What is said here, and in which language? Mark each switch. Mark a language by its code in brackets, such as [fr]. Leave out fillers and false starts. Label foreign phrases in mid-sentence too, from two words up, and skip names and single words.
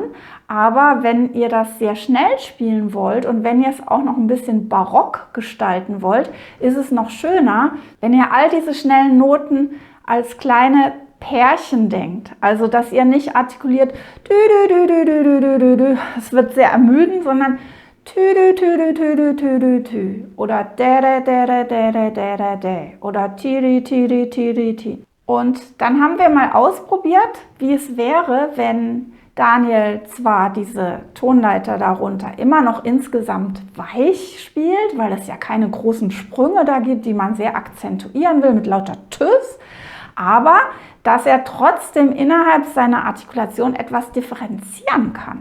[de] Aber wenn ihr das sehr schnell spielen wollt und wenn ihr es auch noch ein bisschen barock gestalten wollt, ist es noch schöner, wenn ihr all diese schnellen Noten als kleine Pärchen denkt. Also, dass ihr nicht artikuliert, dü, dü, dü, dü, dü, dü, dü, dü. Es wird sehr ermüdend, sondern Tü, tü, tü, tü, tü, tü, tü. Oder dere, dere, dere, dere, de. Oder tiri, tiri, tiri, ti. Und dann haben wir mal ausprobiert, wie es wäre, wenn Daniel zwar diese Tonleiter darunter immer noch insgesamt weich spielt, weil es ja keine großen Sprünge da gibt, die man sehr akzentuieren will mit lauter Tüs, aber dass er trotzdem innerhalb seiner Artikulation etwas differenzieren kann.